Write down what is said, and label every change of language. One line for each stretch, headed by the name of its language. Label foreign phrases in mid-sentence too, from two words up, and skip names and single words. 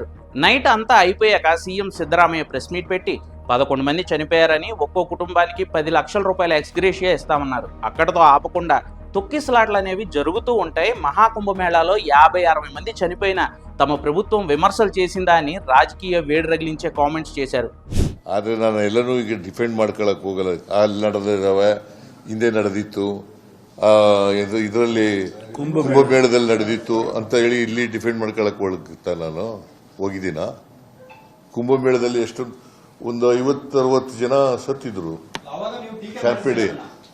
Telugu: నైట్ అంతా అయిపోయాక సీఎం సిద్ధరామయ్య
English: press meet
Telugu: పెట్టి 11 మంది చనిపోయారని, ఒక్కో కుటుంబానికి 10 లక్షల రూపాయల ఎక్స్గ్రేషియా ఇస్తామన్నారు. అక్కడతో ఆపకుండా తొక్కిసలాట్లు అనేవి జరుగుతూ ఉంటాయి. మహాకుంభమేళాలో 50-60 మంది చనిపోయినా తమ ప్రభుత్వం విమర్శలు చేసిందా అని రాజకీయ వేడి రగిలించే కామెంట్స్ చేశారు.
Kannada: ಆದರೆ ನಾನು ಎಲ್ಲನೂ ಈಗ ಡಿಫೆಂಡ್ ಮಾಡ್ಕೊಳ್ಳೋಕೆ ಹೋಗಲ್ಲ. ಅಲ್ಲಿ ನಡೆದಿದ್ದಾವೆ, ಹಿಂದೆ ನಡೆದಿತ್ತು, ಇದರಲ್ಲಿ ಕುಂಭಮೇಳದಲ್ಲಿ ನಡೆದಿತ್ತು ಅಂತ ಹೇಳಿ ಇಲ್ಲಿ ಡಿಫೆಂಡ್ ಮಾಡ್ಕೊಳ್ಳೋಕೆ ಹೋಗ್ತಾ ನಾನು ಹೋಗಿದ್ದೀನ. ಕುಂಭಮೇಳದಲ್ಲಿ ಎಷ್ಟು ಒಂದು 50-60 ಜನ ಸತ್ತಿದ್ರು.